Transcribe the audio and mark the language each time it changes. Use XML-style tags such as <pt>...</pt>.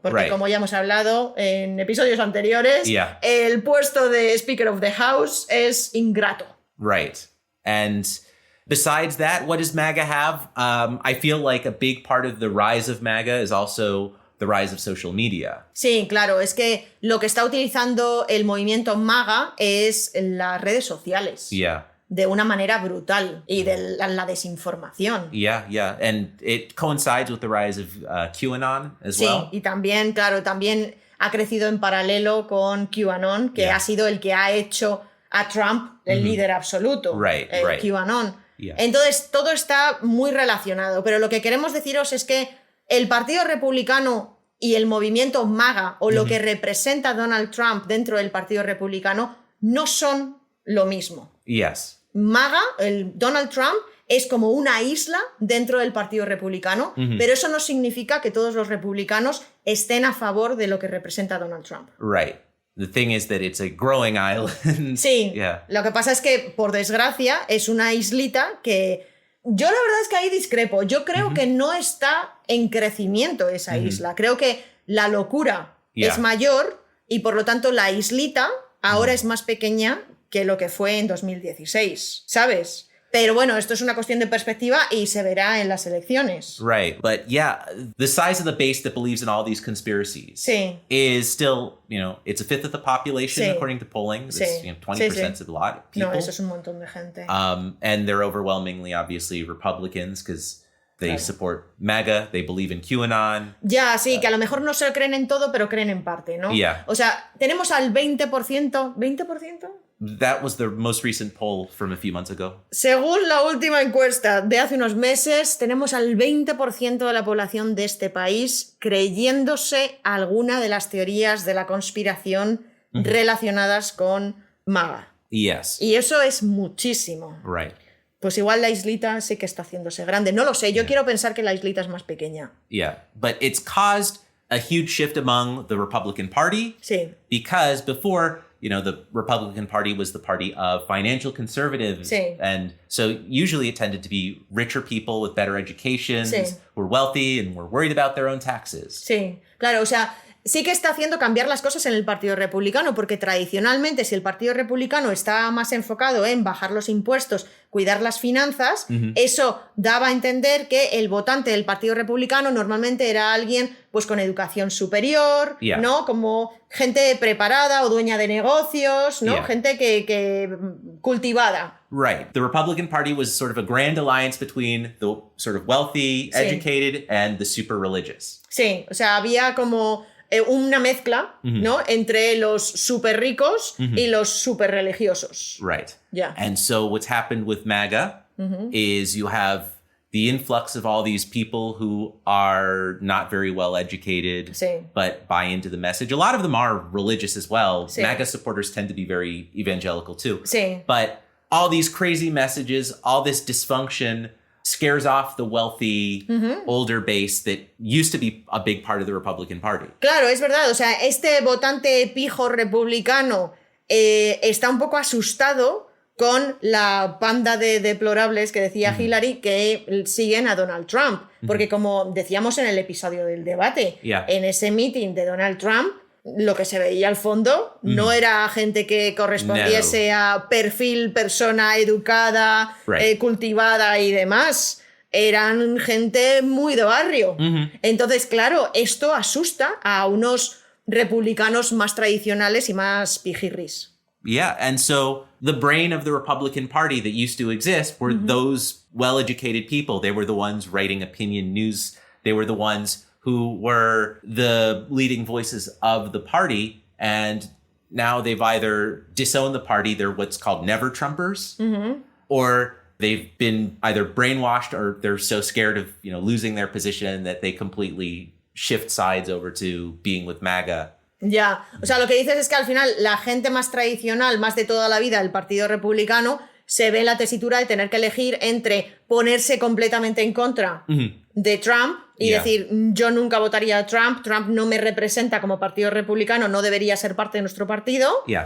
<es>Porque como ya hemos hablado en episodios anteriores, el puesto de Speaker of the House es ingrato.</es> <en>Right. And besides that, what does MAGA have? I feel like a big part of the rise of MAGA is also the rise of social media.</en> <es>Sí, claro, es que lo que está utilizando el movimiento MAGA es las redes sociales.</es> <en>Yeah.</en> <es>De una manera brutal y de la desinformación.</es> <en>Yeah, yeah. And it coincides with the rise of QAnon as well.</en> <es>Sí, y también, claro, también ha crecido en paralelo con QAnon, que ha sido el que ha hecho a Trump el líder absoluto.</es> <en>Right. QAnon. Yeah.</en> <es>Entonces, todo está muy relacionado, pero lo que queremos deciros es que el Partido Republicano y el movimiento MAGA, o lo que representa Donald Trump dentro del Partido Republicano, no son lo mismo.</es> <en>Yes.</en> <es>MAGA, el Donald Trump, es como una isla dentro del Partido Republicano, pero eso no significa que todos los republicanos estén a favor de lo que representa Donald Trump.</es> <en>Right. The thing is that it's a growing island.</en> <es>Sí,</es> <en>Yeah.</en> <es>Lo que pasa es que, por desgracia, es una islita que yo la verdad es que ahí discrepo. Yo creo que no está en crecimiento esa isla. Creo que la locura es mayor y, por lo tanto, la islita ahora es más pequeña que lo que fue en 2016, ¿sabes? Pero bueno, esto es una cuestión de perspectiva y se verá en las elecciones.</es> <en>Right. But yeah, the size of the base that believes in all these conspiracies is still, you know, it's a fifth of the population according to polling. It's, you know, 20% is a lot of people.</en> <es>No, eso es un montón de gente.</es> <en>And they're overwhelmingly, obviously, Republicans because they support MAGA, they believe in QAnon.</en> <es>Ya, sí, que a lo mejor no se lo creen en todo, pero creen en parte, ¿no?</es> <en>Yeah.</en> <es>O sea, tenemos al 20%, ¿20%?</es> <en>That was the most recent poll from a few months ago.</en> <es>Según la última encuesta de hace unos meses, tenemos al 20% de la población de este país creyéndose alguna de las teorías de la conspiración relacionadas con MAGA.</es> <en>Yes.</en> <es>Y eso es muchísimo.</es> <en>Right.</en> <es>Pues igual la islita sí que está haciéndose grande. No lo sé, yo quiero pensar que la islita es más pequeña.</es> <en>Yeah, but it's caused a huge shift among the Republican Party.</en> <es>Sí.</es> <en>Because before, you know, the Republican Party was the party of financial conservatives.</en> <es>Sí.</es> <en>And so usually it tended to be richer people with better educations,</en> <es>Sí.</es> <en>who were wealthy and were worried about their own taxes.</en> <es>Sí, claro, o sea, sí que está haciendo cambiar las cosas en el Partido Republicano, porque tradicionalmente, si el Partido Republicano está más enfocado en bajar los impuestos, cuidar las finanzas, eso daba a entender que el votante del Partido Republicano normalmente era alguien pues con educación superior, ¿no? Como gente preparada o dueña de negocios, ¿no? Gente que cultivada.</es> <en>Right. The Republican Party was sort of a grand alliance between the sort of wealthy, educated, and the super religious.</en> <es>Sí, o sea, había como una mezcla, ¿no? Entre los súper ricos y los súper religiosos.</es> <en>Right. Yeah. And so what's happened with MAGA is you have the influx of all these people who are not very well educated, but buy into the message. A lot of them are religious as well. MAGA supporters tend to be very evangelical too.</en> <es>Sí.</es> <en>But all these crazy messages, all this dysfunction scares off the wealthy, older base that used to be a big part of the Republican Party.</en> <es>Claro, es verdad. O sea, este votante pijo republicano está un poco asustado con la banda de deplorables que decía Hillary que siguen a Donald Trump. Porque como decíamos en el episodio del debate, en ese meeting de Donald Trump, lo que se veía al fondo no era gente que correspondiese a perfil, persona educada, cultivada y demás. Eran gente muy de barrio. Entonces, claro, esto asusta a unos republicanos más tradicionales y más pijirris.</es> <en>Yeah, and so the brain of the Republican Party that used to exist were those well-educated people. They were the ones writing opinion news. They were the ones who were the leading voices of the party. And now they've either disowned the party, they're what's called never-Trumpers, or they've been either brainwashed or they're so scared of, losing their position that they completely shift sides over to being with MAGA.</en> <es>Ya, o sea, lo que dices es que al final la gente más tradicional, más de toda la vida del Partido Republicano, se ve en la tesitura de tener que elegir entre ponerse completamente en contra de Trump y decir, yo nunca votaría a Trump, Trump no me representa como Partido Republicano, no debería ser parte de nuestro partido,</es>